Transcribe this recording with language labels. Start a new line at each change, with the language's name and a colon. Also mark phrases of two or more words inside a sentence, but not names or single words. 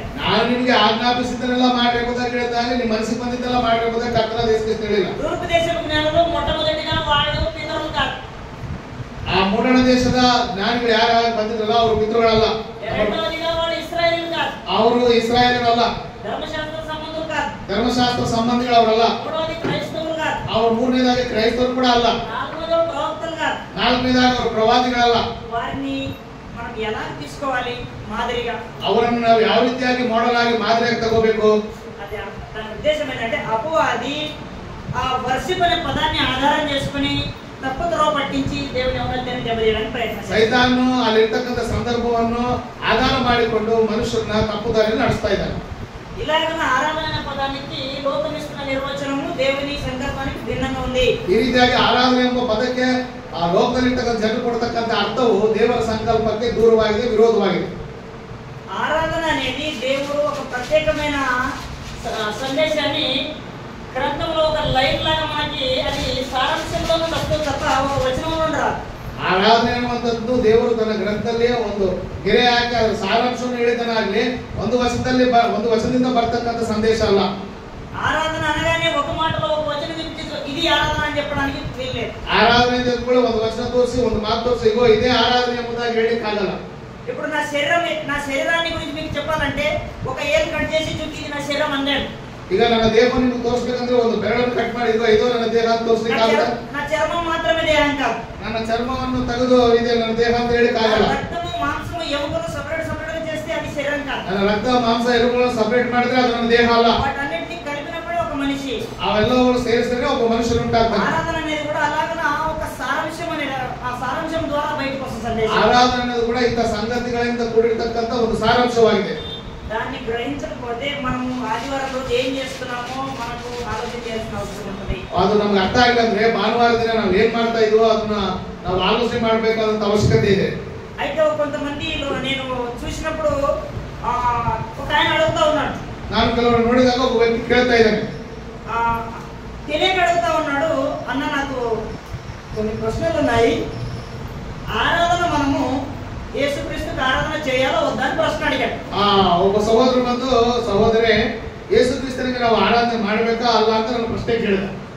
Kannada: ನಾನು ನಿಮಗೆ ಆಜ್ಞಾಪಿಸಿದ್ದನ್ನೆಲ್ಲ ಮಾಡಬೇಕುದಾಗಿ ಹೇಳಿದಾಗ ನಿಮ್ಮ ಮನಸ್ಸಿಗೆ ಬಂದಿದ್ದೆಲ್ಲ ಮಾಡಬೇಕುದಾಗಿ ಕರ್ತನಾದ ಯೇಸು ಕ್ರಿಸ್ತ ಹೇಳಿಲ್ಲ.
Telugu: తూర్పు దేశపు జ్ఞానులు మొట్టమొదటిగా వాళ్ళు పితరులు కాదు.
Kannada: ಆ ಮೂಡಣ ದೇಶದ ಜ್ಞಾನಿಗಳು ಯಾರು ಬಂದಿದ್ರಲ್ಲ ಅವರು ಪಿತೃಗಳಲ್ಲ.
Telugu: రెండవదిగా వాళ్ళు ఇశ్రాయేలీయులు కాదు.
Kannada: ಅವರು ಇಸ್ರಾಯೇಲರಲ್ಲ.
Telugu: ధర్మశాస్త్ర సంబంధులు కాదు.
Kannada: ಧರ್ಮಶಾಸ್ತ್ರ ಸಂಬಂಧಿಗಳು ಅವರಲ್ಲ.
Telugu: మూడవది క్రైస్తవులు కాదు.
Kannada: ಅವರು ಮೂರನೇದಾಗಿ ಕ್ರೈಸ್ತರು ಕೂಡ ಅಲ್ಲ.
Telugu: నాలుగవది ప్రవక్తలు కాదు.
Kannada: ನಾಲ್ಕನೇದಾಗಿ ಅವರು ಪ್ರವಾದಿಗಳಲ್ಲ.
Telugu: వారిని మనం ఎలా తీసుకోవాలి మాదిరిగా?
Kannada: ಅವರನ್ನು ನಾವು ಯಾವ ರೀತಿಯಾಗಿ ಮಾಡೆಲ್ ಆಗಿ ಮಾದರಿಯಾಗಿ ತಗೋಬೇಕು?
Telugu: అది దాని ఉద్దేశం ఏంటంటే అపవాది ఆ వర్షిప్ అనే పదాన్ని ఆధారం చేసుకుని తప్పుదోవ పట్టించి దేవుని ఔన్నత్యాన్ని దెబ్బతీయడానికి ప్రయత్నిస్తాడు.
Kannada: ಸೈತಾನನು ಅಲ್ಲಿರ್ತಕ್ಕಂಥ ಸಂದರ್ಭವನ್ನು ಆಧಾರ ಮಾಡಿಕೊಂಡು ಮನುಷ್ಯರನ್ನ ತಪ್ಪುದಾರಿಯಲ್ಲಿ ನಡೆಸ್ತಾ ಇದ್ದಾನೆ.
Telugu: ఇలాగన ఆరాధన అనే పదానికి లోకం ఇస్తున్న నిర్వచనము దేవుని సంకల్పానికి భిన్నంగా ఉంది.
Kannada: ಈ ರೀತಿಯಾಗಿ ಆರಾಧನೆ ಎಂಬ ಪದಕ್ಕೆ ಆ ಲೋಕದಲ್ಲಿರ್ತಕ್ಕಂಥ ಜನರು ಕೊಡ್ತಕ್ಕಂಥ ಅರ್ಥವು ದೇವರ ಸಂಕಲ್ಪಕ್ಕೆ ದೂರವಾಗಿದೆ, ವಿರೋಧವಾಗಿದೆ.
Telugu: ఆరాధన అనేది దేవుడు ఒక ప్రత్యేకమైన సందేశాన్ని గ్రంథంలో ఒక లైన్ లాగా మనకి అది సారాంశంలో వస్తుంది తప్ప ఒక వచనంలో రాదు.
Kannada: ಆರಾಧನೆ ಅನ್ನುವಂಥದ್ದು ದೇವರು ತನ್ನ ಗ್ರಂಥದಲ್ಲಿ ಒಂದು ಗೆರೆ ಹಾಕಿ ಅದರ ಸಾರಾಂಶವನ್ನು ಹೇಳಿದನಾಗ್ಲಿ ಒಂದು ವಚನದಿಂದ ಬರ್ತಕ್ಕಂಥ ಸಂದೇಶ ಅಲ್ಲ.
Telugu: ఆరాధన అనగానే ఒక మాటలో ఒక వచనం ఇది ఆరాధన అని చెప్పడానికి వీల్లేదు.
Kannada: ಆರಾಧನೆ ಕೂಡ ಒಂದು ವಚನ ತೋರಿಸಿ ಒಂದು ಮಾತು ತೋರಿಸಿ ಇಗೋ ಇದೇ ಆರಾಧನೆ ಎಂಬುದಾಗಿ ಹೇಳಿಕ್ಕಾಗಲ್ಲ.
Telugu: ఇప్పుడు నా శరీరాన్ని గురించి మీకు చెప్పాలంటే ఒక ఏలు కట్ చేసి చూపి ఇది నా శరీరం అన్నాడు.
Kannada: ಈಗ ನನ್ನ ದೇಹವನ್ನು ನಿಮಗೆ ತೋರಿಸಬೇಕಂದ್ರೆ ಒಂದು ಬೆರಳನ್ನು ಕಟ್ ಮಾಡಿ ಇದೋ ನನ್ನ ದೇಹ ಅಂತ ತೋರಿಸಲಿಕ್ಕಾಗಲ್ಲ.
Telugu: నా చర్మం మాత్రమే దేహం కాదు.
Kannada: ನನ್ನ ಚರ್ಮವನ್ನು ತೆಗೆದು ಇದೆ ನನ್ನ ದೇಹ ಅಂತ ಹೇಳಿಕ್ಕಾಗಲ್ಲ.
Telugu: రక్తము మాంసము ఎముకలు సపరేట్ గా చేస్తే అది శరీరం కాదు.
Kannada: ನನ್ನ ರಕ್ತ ಮಾಂಸ ಎಲುಬುಗಳನ್ನು ಸಪರೇಟ್ ಮಾಡಿದ್ರೆ ಅದು ನನ್ನ ದೇಹ ಅಲ್ಲ.
Telugu: వాటన్నిటిని కలిపినప్పుడే ఒక మనిషి.
Kannada: ಅವೆಲ್ಲವನ್ನು ಸೇರಿಸಿದ್ರೆ ಒಬ್ಬ ಮನುಷ್ಯನು ఉంటాಗ್ತಾನೆ.
Telugu: ఆరాధన అనేది కూడా అలాగన ఒక సారాంశం అనే ఆ సారాంశం ద్వారా బయటకు వస్తుంది సందేశం.
Kannada: ಆರಾಧನೆ ಅನ್ನೋದು ಕೂಡ ಇಂಥ ಸಂಗತಿಗಳಿಂದ ಕೂಡಿರ್ತಕ್ಕಂಥ ಒಂದು ಸಾರಾಂಶವಾಗಿದೆ.
Telugu: దాన్ని గ్రహించకపోతే మనము ఆదివారం రోజు ఏం చేస్తున్నామో మనకు ఆలోచన చేయాల్సిన అవసరం ఉంటుంది.
Kannada: ಅದು ನಮ್ಗೆ ಅರ್ಥ ಆಗಿಲ್ಲ ಅಂದ್ರೆ ಭಾನುವಾರ ದಿನ ನಾವು ಏನ್ ಮಾಡ್ತಾ ಇದೀವೋ ಅದನ್ನ ನಾವು ಆಲೋಚನೆ ಮಾಡಬೇಕಾದಂತ ಅವಶ್ಯಕತೆ ಇದೆ.
Telugu: అయితే కొంతమంది నేను చూసినప్పుడు ఒక ఆయన అడుగుతా ఉన్నాడు.
Kannada: ನಾನು ಕೆಲವರು ನೋಡಿದಾಗ ಒಬ್ಬ ವ್ಯಕ್ತಿ ಕೇಳ್ತಾ ಇದ್ದಾನೆ.
Telugu: తెలియక అడుగుతా ఉన్నాడు, అన్న నాకు కొన్ని ప్రశ్నలు ఉన్నాయి. ఆరాధన మనము యేసుక్రీస్తుకి ఆరాధన చేయాలో వద్దా అని ప్రశ్న అడిగాడు.
Kannada: ಒಬ್ಬ ಸಹೋದರ ಬಂದು ಸಹೋದರೇ ಯೇಸು ಕ್ರಿಸ್ತನಿಗೆ ನಾವು ಆರಾಧನೆ ಮಾಡಬೇಕಾ ಅಲ್ಲ ಅಂತ ನನ್ನ ಪ್ರಶ್ನೆ ಕೇಳಿದ.